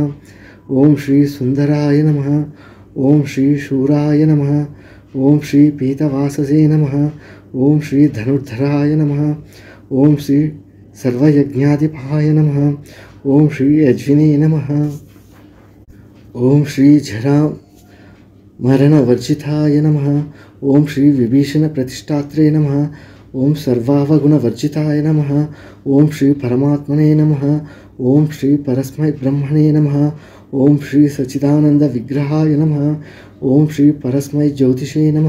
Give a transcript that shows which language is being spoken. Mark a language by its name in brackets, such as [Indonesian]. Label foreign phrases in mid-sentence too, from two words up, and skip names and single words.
[Sanskrit] ओम श्री सुंदराय नमः। ओम श्री शूराय नमः। ओम श्री पीतवाससे नमः। ओम श्री धनुर्धराय नमः। ओम श्री सर्वयज्ञाधिपाय नमः। ओम श्री अज्विने नमः। ఓం శ్రీ జరా మరణవర్జితాయ నమః. ఓం శ్రీ విభీషణ ప్రతిష్టాత్రే నమః. ఓం సర్వావగుణవర్జితాయ నమః. ఓం శ్రీ పరమాత్మనే నమః. ఓం శ్రీ పరస్మై బ్రహ్మణే నమః. ఓం శ్రీ సచ్చిదానంద విగ్రహాయ నమః. ఓం శ్రీ పరస్మై జ్యోతిషే నమః.